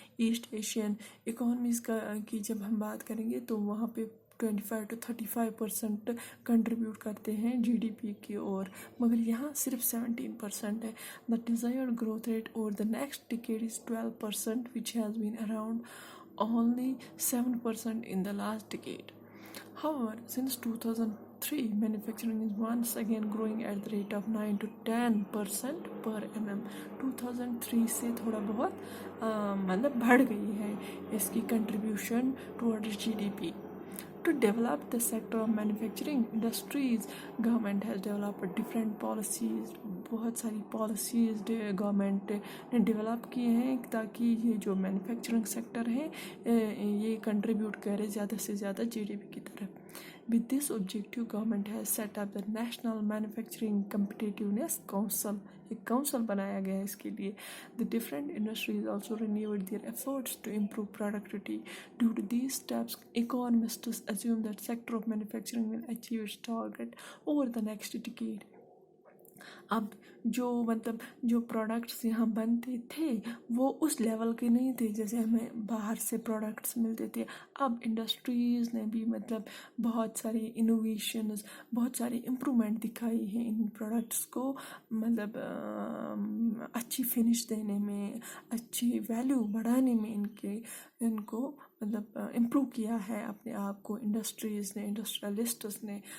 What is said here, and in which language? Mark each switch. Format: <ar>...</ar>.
<ur>East Asian economies کی جب ہم بات کریں گے تو وہاں پہ 25 to 35% کنٹریبیوٹ کرتے ہیں جی ڈی پی کی اور، مگر یہاں صرف 17% ہے.</ur> <en>The desired growth rate over the next decade is 12%, which has been around only 7% in the last decade. However, since 2003, manufacturing is once again growing at the rate of 9 to 10% per annum.</en> <ur>2003 سے تھوڑا بہت مطلب بڑھ گئی ہے اس کی contribution toward جی D P.</ur> <en>To develop the sector of manufacturing industries, government has developed different policies.</en> <ur>بہت ساری پالیسیز گورنمنٹ نے ڈیولپ کیے ہیں تاکہ یہ جو مینوفیکچرنگ سیکٹر ہے یہ کنٹریبیوٹ کرے زیادہ سے زیادہ جی ڈی پی کی طرف.</ur> <en>With this objective, government has set up the National Manufacturing Competitiveness Council.</en> <ur>ایک کونسل بنایا گیا ہے اس کے لیے.</ur> <en>The different industries also renewed their efforts to improve productivity. Due to these steps, economists assume that sector of manufacturing will achieve its target over the next decade.</en> <ur>اب جو مطلب جو پروڈکٹس یہاں بنتے تھے وہ اس لیول کے نہیں تھے جیسے ہمیں باہر سے پروڈکٹس ملتے تھے. اب انڈسٹریز نے بھی مطلب بہت ساری انوویشنز، بہت ساری امپرومنٹ دکھائی ہیں ان پروڈکٹس کو، مطلب اچھی فنش دینے میں، اچھی ویلیو بڑھانے میں ان کو مطلب امپروو کیا ہے اپنے آپ کو انڈسٹریز نے، انڈسٹریلسٹس نے.</ur>